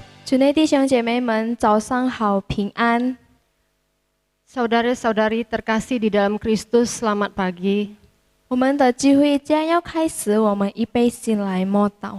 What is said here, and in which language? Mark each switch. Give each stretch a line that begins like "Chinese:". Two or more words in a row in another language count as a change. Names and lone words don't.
Chinese: 主内弟兄姐妹们，早上好，平安。
Indonesian: Saudara-saudari terkasih di dalam Kristus, selamat pagi.
Chinese: 我们的聚会将要开始，我们预备心来默祷。